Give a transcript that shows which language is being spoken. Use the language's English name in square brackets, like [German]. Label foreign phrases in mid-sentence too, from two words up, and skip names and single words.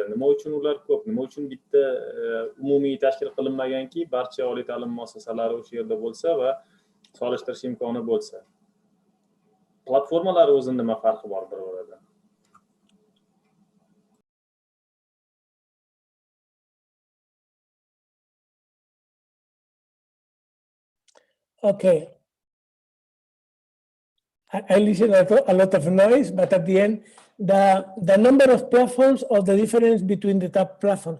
[Uzbek] Nima uchun ular ko'p? Nima uchun bitta umumiy tashkil qilinmaganki, barcha oliy ta'lim muassasalari o'sha yerda bo'lsa va solishtirish imkoni bo'lsa? Platformalar o'zining nima farqi bor bir-biridan? [English] Okay. I listen a lot of noise, but at the end, the number of platforms or the difference between the top platforms.